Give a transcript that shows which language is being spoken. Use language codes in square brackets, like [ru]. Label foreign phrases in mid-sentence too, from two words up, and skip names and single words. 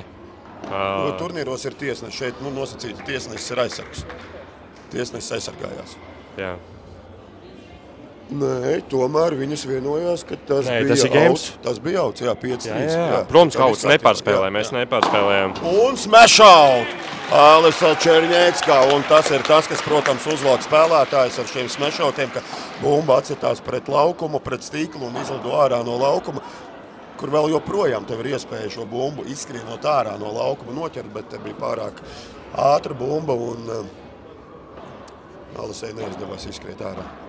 [lv] Turnīros ir tiesneši. Šeit nosacīti tiesnesis ir aizsargs. Tiesnesis aizsargājās. Jā. Nē, tomēr viņas vienojās, ka tas bija auts. Tas bija auts, jā, 5-3. Jā. Protams, ka auts nepārspēlē, mēs nepārspēlējām. [en] Un smash out! [lv] Alisa Černiecka, un tas ir tas, kas, protams, uzvalk spēlētājs ar šiem [en] smash outiem, [lv] ka bumba atcitās pret laukumu, pret stīklu un izlido ārā no laukuma, kur vēl joprojām tev ir iespēja šo bumbu izskrienot ārā no laukuma noķert, bet te bija pārāk ātra bumba un Alisai neizdevās izskriet ārā.